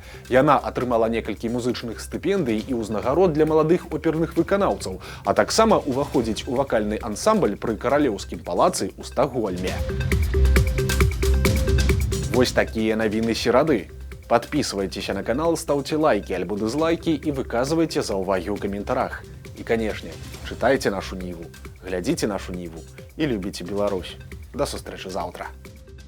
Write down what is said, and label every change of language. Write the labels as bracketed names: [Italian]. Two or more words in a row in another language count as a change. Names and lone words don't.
[Belarusian] Яна атрымала некалькі музычных стыпендый і ўзнагарод для маладых оперных выканаўцаў, а таксама уваходзіць у вакальны ансамбль пры каралеўскім палацы ў Стакгольме. Вось такія навіны серады. [Russian] Подписывайтеся на канал, ставьте лайки альбо дизлайки и выказывайте [Belarusian] заўвагі ў каментарах. [Russian] И, конечно, читайте нашу Ниву, глядите нашу Ниву и любите Беларусь. [Belarusian] До сустрэчы заўтра.